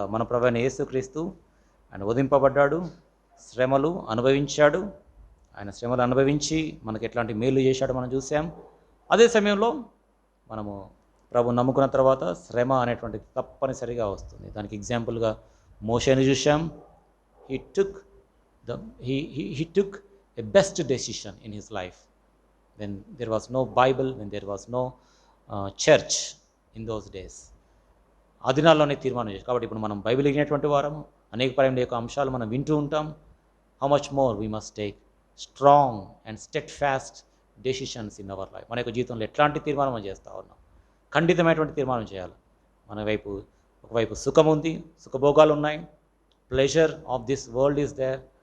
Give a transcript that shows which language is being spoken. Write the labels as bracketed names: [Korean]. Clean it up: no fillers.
[Telugu] మన ప్రభువైన యేసుక్రీస్తు ఆయన వధింపబడ్డాడు, శ్రమలు అనుభవించాడు. ఆయన శ్రమలు అనుభవించి మనకు ఎట్లాంటి మేలు చేశాడో మనం చూసాం. అదే సమయంలో మనము ప్రభు నమ్ముకున్న తర్వాత శ్రమ అనేటువంటిది తప్పనిసరిగా వస్తుంది. దానికి ఎగ్జాంపుల్గా మోషేని చూసాం. [English] He took He took a best decision in his life when there was no Bible, when there was no church in those days. [Telugu] ఆ దినాల్లోనే తీర్మానం చేసి, కాబట్టి ఇప్పుడు మనం బైబిల్ వినేటువంటి వారము, అనేక పరమైన యొక్క అంశాలు మనం వింటూ ఉంటాం. [English] How much more we must take strong and steadfast decisions in our life. [Telugu] మన యొక్క జీవితంలో ఎట్లాంటి తీర్మానం మనం చేస్తూ ఉన్నాం? ఖండితమైనటువంటి తీర్మానం చేయాలి. మన వైపు ఒకవైపు సుఖం ఉంది, సుఖభోగాలు ఉన్నాయి, [English] Pleasure of this world is there.